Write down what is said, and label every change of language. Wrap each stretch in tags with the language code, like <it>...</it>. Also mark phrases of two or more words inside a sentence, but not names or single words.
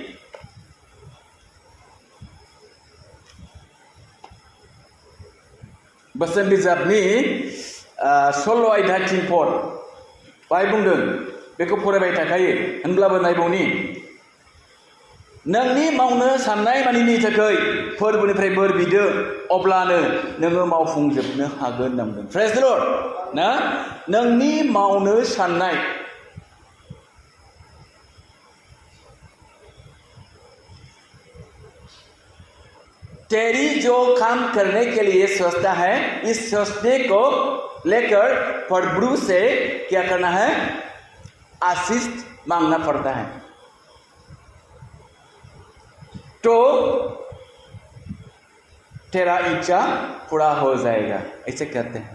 <brx>बोसोन बिजाबनि 16 आयदा 3 पद बाहाय बुंदों, बेखौ फरायबाय थाखायो होनब्लाबो नायबावनि। नोंनि मावनो साननाय मानिनि थाखाय फोरबोनिफ्राय बोर बिदो, अब्लानो नोङो मावफुंजोबनो हागोन होनना बुंदों।</brx> <en>Praise the Lord.</en> <brx>ना नोंनि मावनो साननाय,</brx> <hi>तेरी जो काम करने के लिए सोचता है, इस सोचने को लेकर प्रभु से क्या करना है, आशीष मांगना पड़ता है, तो तेरा इच्छा पूरा हो जाएगा, ऐसे कहते हैं।</hi>